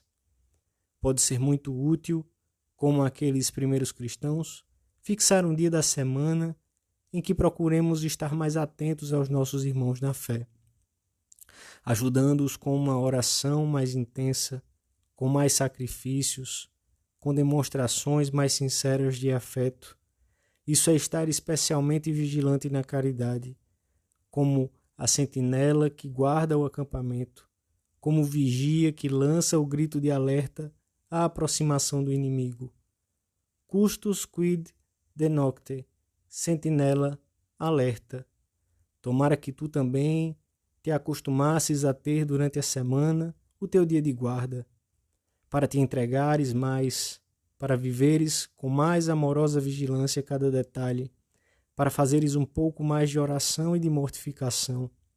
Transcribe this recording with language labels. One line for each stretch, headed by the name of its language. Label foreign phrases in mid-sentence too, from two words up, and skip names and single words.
Portuguese: Pode ser muito útil, como aqueles primeiros cristãos, fixar um dia da semana em que procuremos estar mais atentos aos nossos irmãos na fé, ajudando-os com uma oração mais intensa, com mais sacrifícios, com demonstrações mais sinceras de afeto. Isso é estar especialmente vigilante na caridade, como a sentinela que guarda o acampamento, como o vigia que lança o grito de alerta à aproximação do inimigo.
Latin: Custos quid de nocte,
Portuguese: sentinela, alerta. Tomara que tu também te acostumasses a ter durante a semana o teu dia de guarda, para te entregares mais, para viveres com mais amorosa vigilância cada detalhe, para fazeres um pouco mais de oração e de mortificação.